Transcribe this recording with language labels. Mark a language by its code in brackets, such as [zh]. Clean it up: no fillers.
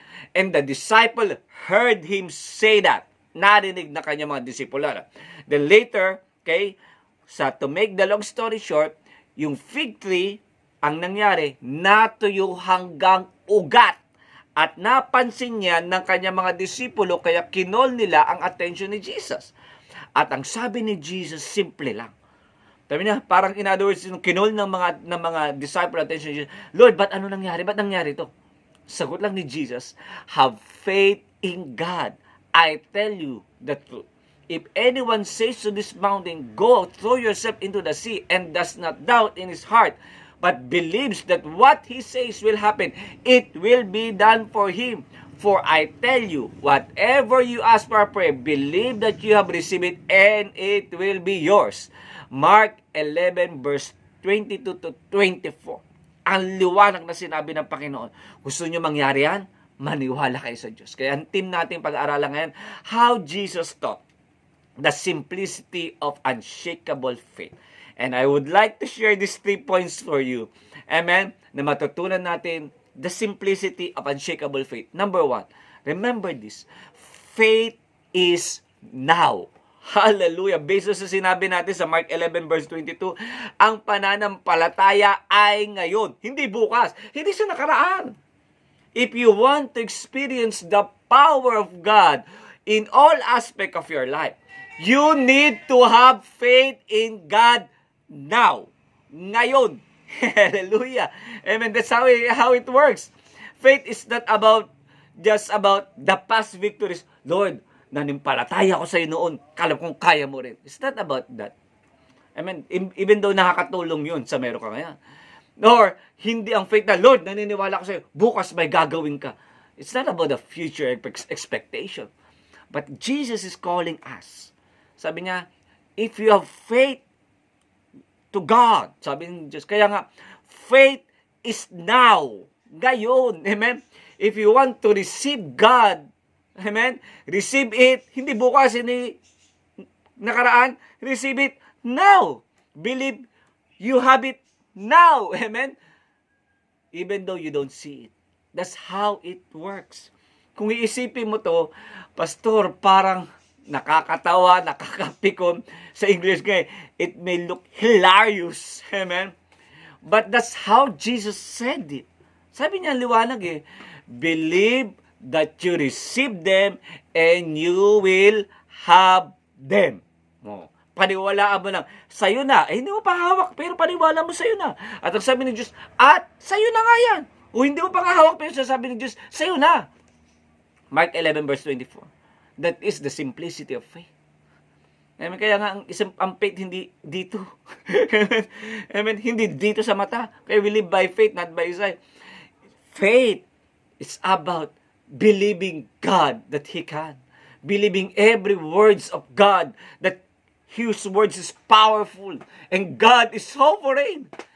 [en] And the disciple heard him say that. [tl] Narinig na kanya mga disipular. [en] Then later, okay, to make the long story short, [tl] yung fig tree, ang nangyari, natuyo hanggang ugat. At napansin niya ng kanyang mga disipulo, kaya kinol nila ang attention ni Jesus. At ang sabi ni Jesus, simple lang. Sabi niya, parang [en] in other words, [tl] yung kinol ng mga disciple attention ni Jesus, Lord, ba't ano nangyari? Ba't nangyari ito? Sagot lang ni Jesus, [en] have faith in God. I tell you the truth. If anyone says to this mountain, go, throw yourself into the sea, and does not doubt in his heart, but believes that what he says will happen, it will be done for him. For I tell you, whatever you ask for prayer, believe that you have received it, and it will be yours. Mark 11 verse 22 to 24. [tl] Ang liwanag na sinabi ng Panginoon. Gusto nyo mangyari yan? Maniwala kayo sa Diyos. Kaya ang team natin pag-aaralan ngayon, [en] how Jesus taught the simplicity of unshakable faith. And I would like to share these 3 points for you. Amen? [tl] Na matutunan natin [en] the simplicity of unshakable faith. Number 1, remember this. Faith is now. Hallelujah. [tl] Based sa sinabi natin sa Mark 11 verse 22, ang pananampalataya ay ngayon, hindi bukas, hindi sa nakaraan. [en] If you want to experience the power of God in all aspects of your life, you need to have faith in God now. [tl] Ngayon. [en] Hallelujah. Amen. That's how it works. Faith is not just about the past victories. [tl] Lord, nanimpalataya ko sa iyo noon. Alam kong kaya mo rin. [en] It's not about that. [tl] Amen. [en] Even though [tl] nakakatulong yun sa meron ka ngayon. Or, hindi ang faith na, Lord, naniniwala ko sa iyo, bukas may gagawin ka. [en] It's not about the future expectation. But Jesus is calling us. [tl] Sabi niya, [en] if you have faith to God, [tl] sabi ni Diyos, kaya nga, [en] faith is now. [tl] Ngayon. [en] Amen? If you want to receive God, amen, receive it, [tl] hindi bukas, hindi nakaraan, [en] receive it now. Believe you have it now. Amen? Even though you don't see it. That's how it works. [tl] Kung iisipin mo to, Pastor, parang nakakatawa, nakakapikon. Sa English nga, [en] it may look hilarious. Amen? But that's how Jesus said it. [tl] Sabi niya, liwanag [en] believe that you receive them and you will have them. [tl] Paniwalaan mo lang, sa'yo na. Hindi mo pa hawak, pero paniwala mo sa'yo na. At ang sabi ng Diyos, at sa'yo na nga yan. O hindi mo pa nga hawak, pero sasabi ng Diyos, sa'yo na. [en] Mark 11 verse 24. That is the simplicity of faith. Amen. [tl] Kaya nga ang faith hindi dito. Amen. Amen. Hindi dito sa mata. [en] Kaya we live by faith, not by sight. Faith is about believing God that He can. Believing every words of God, that His words is powerful and God is sovereign.